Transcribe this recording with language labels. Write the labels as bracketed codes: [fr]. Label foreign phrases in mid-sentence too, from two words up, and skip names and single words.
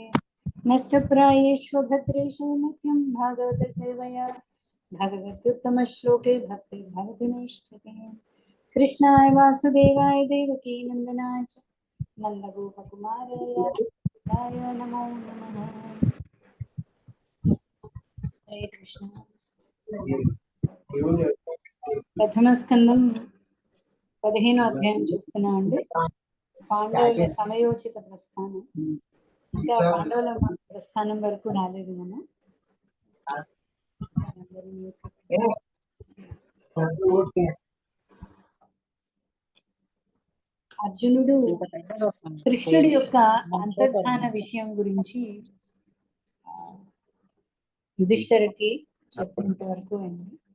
[sa] नष्टप्रायेषु भद्रेषु नित्यं भागवत सेवया भगवत्युत्तमश्लोके भक्तिर्भवति नैष्ठिके। कृष्णाय वासुदेवाय देवकी नन्दनाय च नन्दगोपकुमाराय नमो नमः। हरे कृष्ण। [te] ప్రథమ స్కందం 15వ అధ్యాయం చూస్తున్నాం అండి. పాండవుల సమయోచిత ప్రస్థానం. ఇంకా పాండవుల ప్రస్థానం వరకు రాలేదు మనం. అర్జునుడు కృష్ణుడి యొక్క అంతర్ధాన విషయం గురించి యుధిష్ఠిరుడికి చెప్పినంత వరకు అండి.